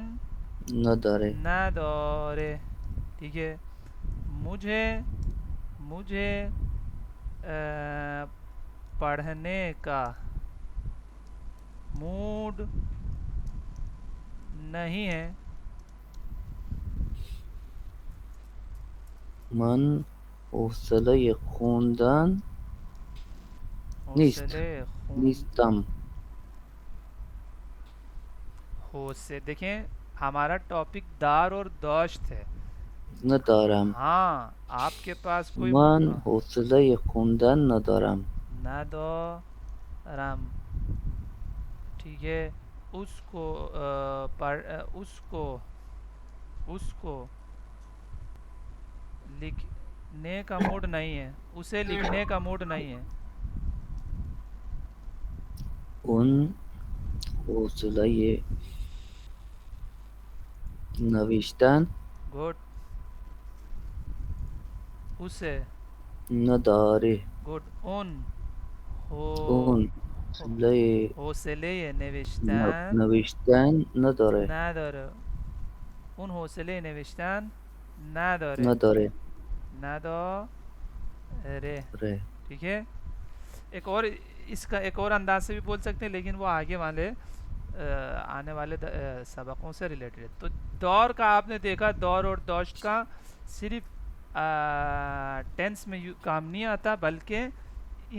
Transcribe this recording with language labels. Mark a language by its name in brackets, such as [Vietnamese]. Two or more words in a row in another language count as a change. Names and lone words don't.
[Persian] ندارے. [Urdu] ندارے. ٹھیک ہے. مجھے پڑھنے کا موڈ نہیں ہے. [Persian] من حوصله خوندن حوصلے نیستم. [Urdu] حوصلے دیکھیں ہمارا ٹاپک دار اور داشت ہے. [Persian] ندارم. [Urdu] ہاں آپ کے پاس کوئی [Persian] من حوصله خوندن ندارم. ندارم. [Urdu] ٹھیک ہے. اس کو لکھنے کا موڈ نہیں ہے. اسے لکھنے کا موڈ نہیں ہے. [Persian] ان حوصله نوشتن [Urdu] گڈ. اسے [Persian] ندارے گڈ اون ہو اون لے حوصله نوشتن نوشتن نداره نداره اون حوصله نوشتن نداره نداره نداره رے [Urdu] ٹھیک ہے ایک اور اس کا ایک اور انداز سے بھی بول سکتے ہیں لیکن وہ آگے والے آنے والے سبقوں سے ریلیٹڈ ہے تو دور کا آپ نے دیکھا دور اور دوشت کا صرف ٹینس میں کام نہیں آتا بلکہ ان